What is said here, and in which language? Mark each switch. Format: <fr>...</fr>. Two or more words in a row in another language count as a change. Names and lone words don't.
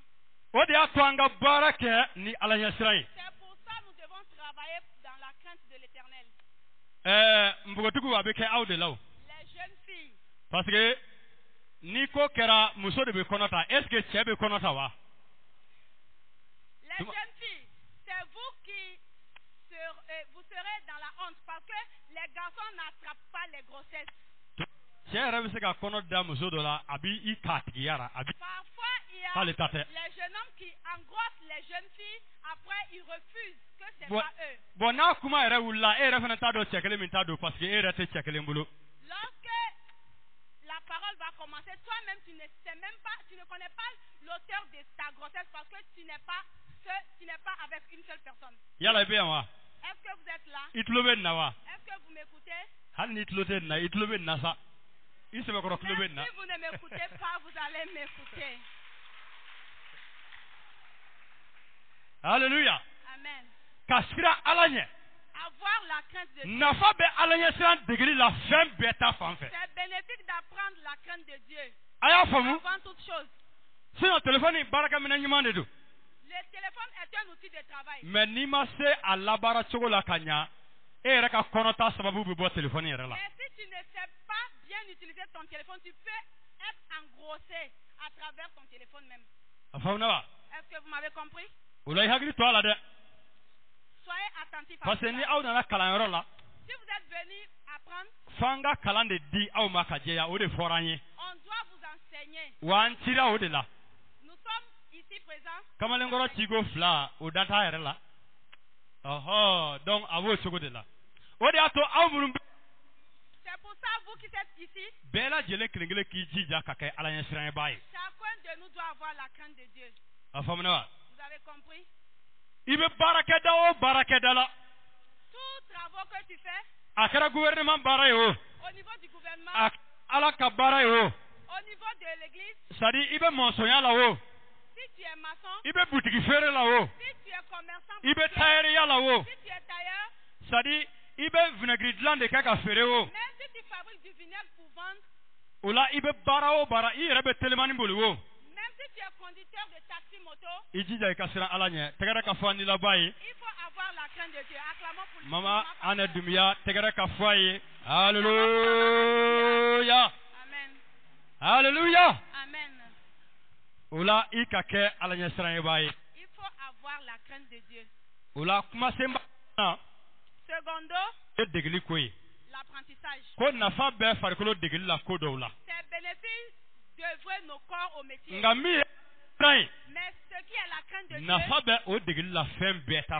<bm>O de y'a to an ka baara kɛ ni Ala ɲɛsira ye.</bm> <fr>C'est pour ça que nous devons travailler dans la crainte de l'Éternel.</fr> <bm>Npogotigiw a bɛ kɛ aw de la o</bm> <fr>Les jeunes filles,</fr> <bm>parce que ni ko kɛra muso de bɛ kɔnɔ ta</bm> <fr>est ce que</fr> <bm>cɛ bɛ kɔnɔ ta wa.</bm> <fr>les jeunes filles, c'est vous qui vous serez dans la honte parce que les garçons n'attrapent pas les grossesses.</fr> <bm>Cɛ yɛrɛ bɛ se ka kɔnɔ da muso dɔ la a b'i k'a tigiya la a bi</bm> <fr>Parfois, il y a</fr> <bm>k'ale ta tɛ.</bm> <fr>les jeunes hommes qui engrossent les jeunes filles, après ils refusent que c'est Bon, pas eux.</fr> <bm>bon n'a kuma yɛrɛ wulila e yɛrɛ fana t'a dɔn cɛ kelen min t'a don parce que e yɛrɛ tɛ cɛ kelen bolo.</bm> <fr>Lorsque la parole va commencer, toi-même tu ne sais même pas, tu ne connais pas l'auteur de ta grossesse parce que tu n'es pas avec une seule personne.</fr> <bm>Yala i bɛ yan wa</bm> <fr>Est-ce que vous êtes là?</fr> <bm>i tulo bɛ nin na wa</bm> <fr>Est-ce que vous m'écoutez?</fr> <bm>hali n'i tulo tɛ nin na i tulo bɛ nin na sa i sɛbɛkɔrɔ tulo bɛ nin na.</bm> <fr>Si vous ne m'écoutez pas, vous allez m'écouter. Alléluia. Amen.</fr> <bm>Ka siran Ala ɲɛ</bm> <fr>Avoir la crainte de Dieu.</fr> <bm>nafa bɛ Ala ɲɛsiran degeli la fɛn bɛɛ ta fan fɛ.</bm> <fr>C'est bénéfique d'apprendre la crainte de Dieu.</fr> <bm>A y'a faamu</bm> <fr>Avant toute chose.</fr> <bm>sinon téléphone baarakɛminɛ ɲuman de don</bm> <fr>Le téléphone est un outil de travail.</fr> <bm>mais n'i ma se a labaara cogo la ka ɲa e yɛrɛ ka kɔnɔta sababu bɛ bɔ téléphone yɛrɛ la.</bm> <fr>Mais si tu ne sais pas bien utiliser ton téléphone, tu peux être engrossé à travers ton téléphone même.</fr> <bm>A faamuna wa</bm> <fr>Est-ce que vous m'avez compris?</fr> <bm>o la i hakili to a la dɛ</bm> <fr>Soyez attentifs à parce que cela.</fr> <bm>ni aw nana kalanyɔrɔ la</bm> <fr>Si vous êtes venus apprendre,</fr> <bm>f'an ka kalan de di aw ma ka jɛya o de fɔra an ye.</bm> <fr>on enseigné.</fr> <bm>Wan tira o de la.</bm> <fr>Nous sommes ici présents.</fr> <bm>Kamalen goro tigo fla o data yɛrɛ la. Ɔhɔ donc a b'o cogo de la. O de y'a to aw minnu bɛ.</bm> <fr>C'est pour ça, vous qui êtes ici,</fr> <bm>Bɛɛ lajɛlen kelen-kelen k'i jija ka kɛ Ala ɲɛsiranɲɛbaa ye.</bm> <fr>chacun de nous doit avoir la crainte de Dieu.</fr> <bm>A faamuna wa?</bm> <fr>Vous avez compris?</fr> <bm>I bɛ baarakɛda o baarakɛda la.</bm> <fr>Tous travaux que tu fais,</fr> <bm>A kɛra gouvernement baara ye o.</bm> <fr>au niveau du gouvernement,</fr> <bm>A Ala ka baara ye o.</bm> <fr>au niveau de l'église, C'est à dire</fr> <bm>i bɛ mɔnsɔnya la o.</bm> <fr>si tu es maçon,</fr> <bm>I bɛ butigi feere la o.</bm> <fr>si tu es commerçant,</fr> <bm>I bɛ tailleur la o.</bm> <fr>si tu es tailleur, C'est à dire</fr> <bm>i bɛ vinaigre dilan de kɛ ka feere o.</bm> <fr>même si tu fabriques du vinaigre pour vendre,</fr> <bm>O la i bɛ baara o baara i yɛrɛ bɛ telimani boli o.</bm> <fr>même si tu es conducteur de taxi moto,</fr> <bm>I jija i ka siran Ala ɲɛ. Tɛgɛrɛ ka fɔ a nilaba ye.</bm> <fr>il faut avoir la crainte de Dieu. Acclamons pour lui.</fr> <bm>Mama ana dumiya tɛgɛrɛ ka fɔ a ye. Hallelujah.</bm> <fr>Amen. Hallelujah. Amen.</fr> <bm>O la i ka kɛ Ala ɲɛsiranɲɛbaa ye.</bm> <fr>Il faut avoir la crainte de Dieu.</fr> <bm>O la kumasenba na</bm> <fr>Secondo,</fr> <bm>ye degeli ko ye.</bm> <fr>l'apprentissage.</fr> <bm>Ko nafa bɛ farikolo degeli la ko dɔw la.</bm> <fr>C'est bénéfice d'œuvrer nos corps au métier.</fr> <bm>Nka min ye siran ye</bm> <fr>Mais ce qui est la crainte de Dieu</fr> <bm>nafa bɛ o degeli la fɛn bɛɛ ta</bm>